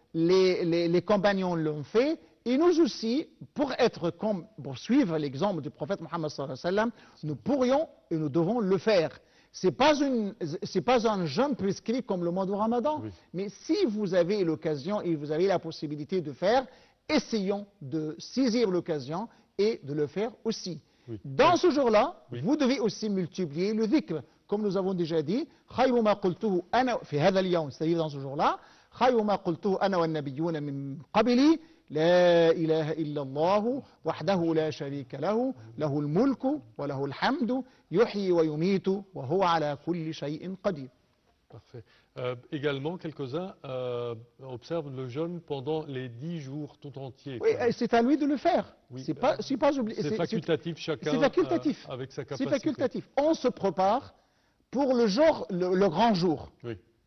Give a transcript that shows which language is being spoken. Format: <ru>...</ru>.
<fr>les compagnons l'ont fait, et nous aussi, pour suivre l'exemple du prophète Mohammed</fr> <ar>sallallahu alayhi wa sallam,</ar> <fr>nous pourrions et nous devons le faire. C'est pas un jeûne prescrit comme le mois du Ramadan, Oui. mais si vous avez l'occasion et vous avez la possibilité de faire, essayons de saisir l'occasion et de le faire aussi. Oui. Dans ce jour-là, Oui. vous devez aussi multiplier le dhikr. Comme nous avons déjà dit,</fr> <ar>خير ما قلته أنا في هذا اليوم,</ar> <fr>c'est-à-dire dans ce jour-là,</fr> <ar>خير ما قلته أنا والنبيون من قبلي لا إله إلا الله وحده لا شريك له له الملك وله الحمد يحيي ويميت وهو على كل شيء قدير.</ar> <fr>Parfait. Également, quelques-uns observent le jeûne pendant les 10 jours tout entiers. Oui, c'est à lui de le faire. Oui, C'est facultatif, chacun c'est facultatif. avec sa C'est capacité. facultatif. On se prépare pour le grand jour. Oui,</fr>